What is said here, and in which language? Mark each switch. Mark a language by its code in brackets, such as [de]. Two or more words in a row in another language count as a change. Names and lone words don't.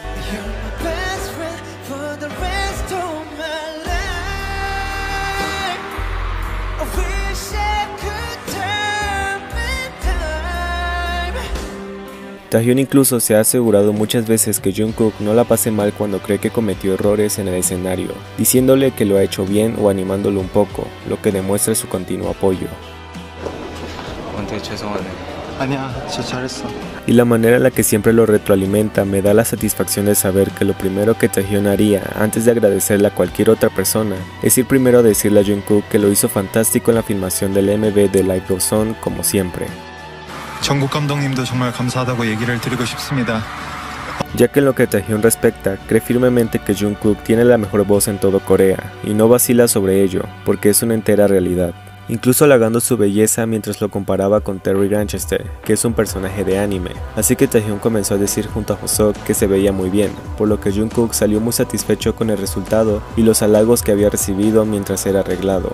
[es] Taehyung incluso se ha asegurado muchas veces que Jungkook no la pase mal cuando cree que cometió errores en el escenario, diciéndole que lo ha hecho bien o animándolo un poco, lo que demuestra su continuo apoyo. [ko] 아니야, 진짜 잘했어. [es] Y la manera en la que siempre lo retroalimenta me da la satisfacción de saber que lo primero que Taehyung haría antes de agradecerle a cualquier otra persona es ir primero a decirle a Jungkook que lo hizo fantástico en la filmación del MV de [en] Life Goes On [es] como siempre. [ko] 정국 감독님도 정말 감사하다고 얘기를 드리고 싶습니다. [es] Ya que en lo que Taehyung respecta, cree firmemente que Jungkook tiene la mejor voz en todo Corea, y no vacila sobre ello, porque es una entera realidad. Incluso halagando su belleza mientras lo comparaba con Terry Granchester, que es un personaje de anime, así que Taehyung comenzó a decir junto a Hoseok que se veía muy bien, por lo que Jungkook salió muy satisfecho con el resultado y los halagos que había recibido mientras era arreglado.